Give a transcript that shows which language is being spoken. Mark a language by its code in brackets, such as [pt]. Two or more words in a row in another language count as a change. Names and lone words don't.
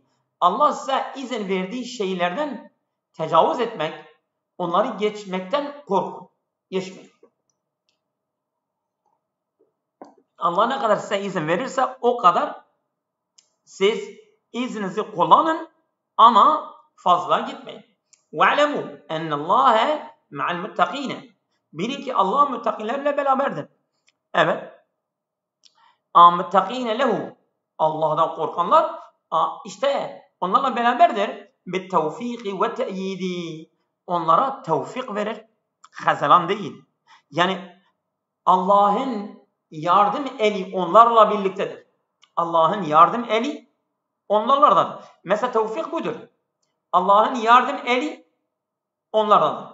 [tr] Allah size izin verdiği şeylerden tecavüz etmek, onları geçmekten korkun. Geçmeyin. Allah ne kadar size izin verirse o kadar siz izninizi kullanın ama fazla gitmeyin. [ar] وَعْلَمُوا اَنَّ اللّٰهَ مَعَ الْمُتَّقِينَ. [tr] Bilin ki Allah müttakilerle beraberdir. [ar] Evet. مُتَّقِينَ لَهُ. [tr] Allah'dan korkanlar işte onlarla beraberdir. [ar] بِالتَّوْفِيقِ وَتَأْيِيدِ. [tr] Onlara tevfik verir. Hazalan değil. Yani Allah'ın yardım eli onlarla birliktedir. Allah'ın yardım eli onlarladır. Mesela tevfik budur. Allah'ın yardım eli onlardadır.